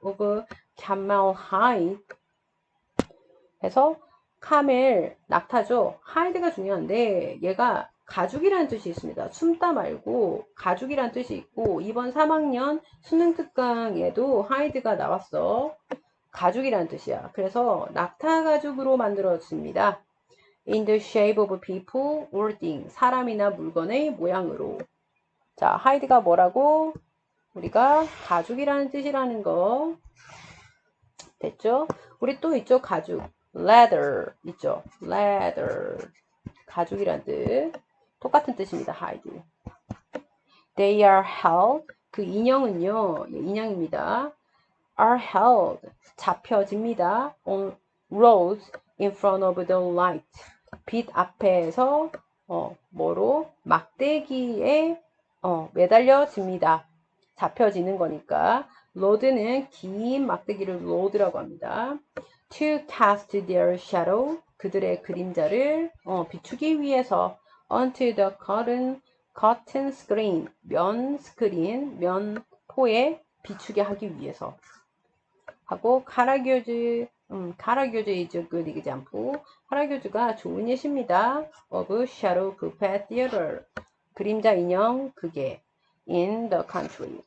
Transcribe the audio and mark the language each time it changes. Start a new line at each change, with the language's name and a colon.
Korean: of camel hide 해서 카멜 낙타죠. hide가 중요한데 얘가 가죽이라는 뜻이 있습니다. 숨다 말고 가죽이라는 뜻이 있고 이번 3학년 수능 특강에도 하이드가 나왔어. 가죽이라는 뜻이야. 그래서 낙타 가죽으로 만들어집니다.
English: In the shape of people or thing
Korean: 사람이나 물건의 모양으로 자, hide가 뭐라고? 우리가 가죽이라는 뜻이라는 거 됐죠? 우리 또 있죠? 가죽. leather 있죠? leather. 가죽이란 뜻. 똑같은 뜻입니다. hide.
English: They are held.
Korean: 그 인형은요. 인형입니다.
English: are held.
Korean: 잡혀집니다.
English: on roads in front of the light.
Korean: 빛 앞에서 뭐로? 막대기에 매달려집니다. 잡혀지는 거니까. 로드는 긴 막대기를 로드라고 합니다.
English: To cast their shadow.
Korean: 그들의 그림자를 비추기 위해서
English: onto the curtain screen.
Korean: 면 스크린, 면포에 비추게 하기 위해서. 하고 카라교즈
English: is a good example.
Korean: 카라교즈가 좋은 예시입니다.
English: of shadow puppet theater.
Korean: 그림자 인형 극에
English: in the country.